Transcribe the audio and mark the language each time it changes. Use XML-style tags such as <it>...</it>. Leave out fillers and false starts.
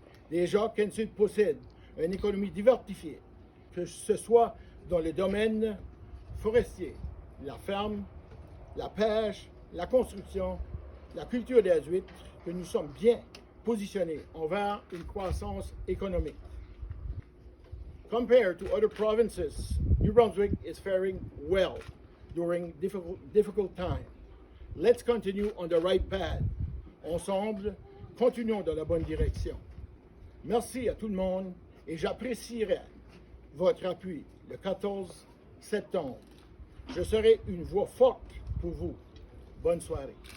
<fr>Déjà, Kent Sud possède une économie diversifiée, que ce soit dans le domaine forestier, la ferme, la pêche, la construction, la culture des huîtres, que nous sommes bien positionnés envers une croissance économique.</fr> <en>Compared to other provinces, New Brunswick is faring well during difficult times. Let's continue on the right path.</en> <fr>Ensemble, continuons dans la bonne direction. Merci à tout le monde et j'apprécierai votre appui le 14 septembre. Je serai une voix forte pour vous. Bonne soirée.</fr>